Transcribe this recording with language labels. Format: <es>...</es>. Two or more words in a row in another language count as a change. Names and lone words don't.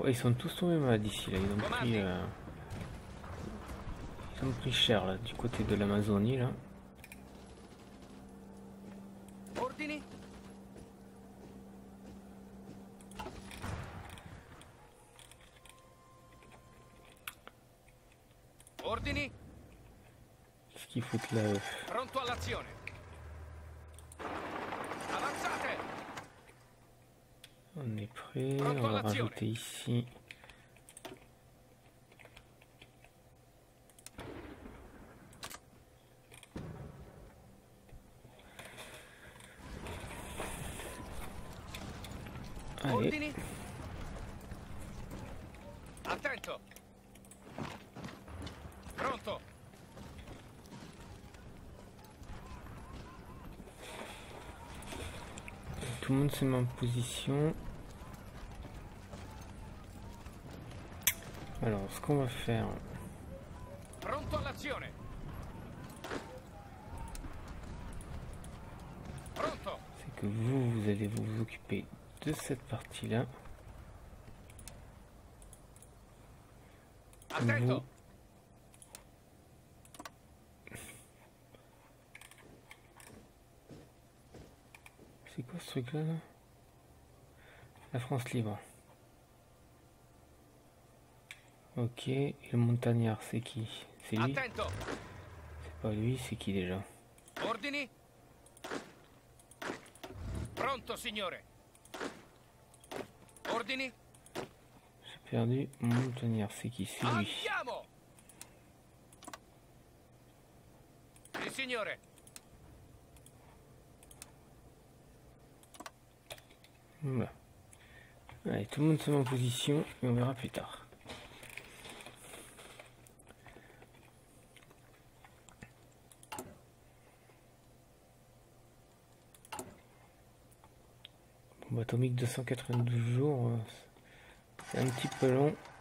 <fr>Et ils sont tous tombés malades ici, là. Ils ont pris cher, là, du côté de l'Amazonie, là.</fr> <it>Ordini. Ordini.</it> <fr>Qu'est-ce qu'ils foutent là, eux?</fr> <it>Pronto all'azione. Avanzate.</it> <fr>On est prêt, on va rajouter ici. Allez,</fr> <it>Ordini. Attento. Pronto.</it> <fr>tout le monde se met en position. Alors, ce qu'on va faire,</fr> <it>Pronto all'azione. Pronto.</it> <fr>c'est que vous allez vous occuper de cette partie-là.</fr> <it>Attento.</it> <fr>C'est quoi ce truc-là là? La France libre. Ok, et le montagnard, c'est qui? C'est lui?</fr> <it>Attento.</it> <fr>C'est pas lui, c'est qui déjà?</fr> <it>Ordini. Pronto, signore. Ordini.</it> <fr>J'ai perdu mon montagnard, c'est qui? C'est lui.</fr> <it>Andiamo. Sì, signore.</it> <fr>Voilà. Allez, tout le monde se met en position et on verra plus tard. Bombe atomique 292 jours, c'est un petit peu long.</fr>